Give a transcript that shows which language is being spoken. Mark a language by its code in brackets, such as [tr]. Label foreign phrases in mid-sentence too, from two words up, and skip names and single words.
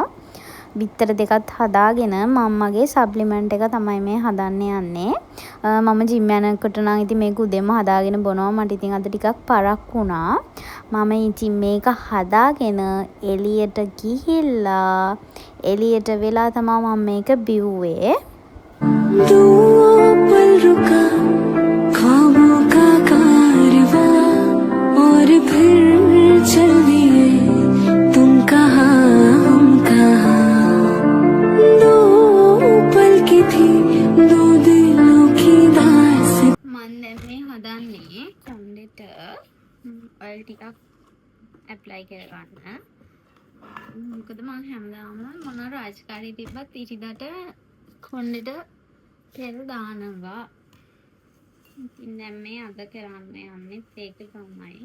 [si] බිත්තර දෙකත් හදාගෙන මම්මගේ සප්ලිමන්ට් එක තමයි මේ හදන්න යන්නේ. මම ජිම් යනකොට නම් ඉතින් මේක උදේම හදාගෙන බොනවා. මට ඉතින් අද ටිකක් පරක් වුණා. මම ඉතින් මේක හදාගෙන එළියට ගිහිල්ලා එළියට වෙලා තමයි මම මේක බිව්වේ. [hi] पल रुका ख्वाबों का कारवां और फिर चल दिए तुम कहाँ हम कहाँ दो पल की थी दो दिलों की दास्तां [si] මම දැන් මේ හදන්නේ කොණ්ඩෙට ඔයිල් ටිකක් ඇප්ලයි කරගන්න. මොකද මම හැමදාම මොන රාජකාරී තිබ්බත් ඉරිදට කොණ්ඩෙට තෙල් දානවා. ඉතින් දැන් මේ අද කරන්න යන්නේ ඒක තමයි.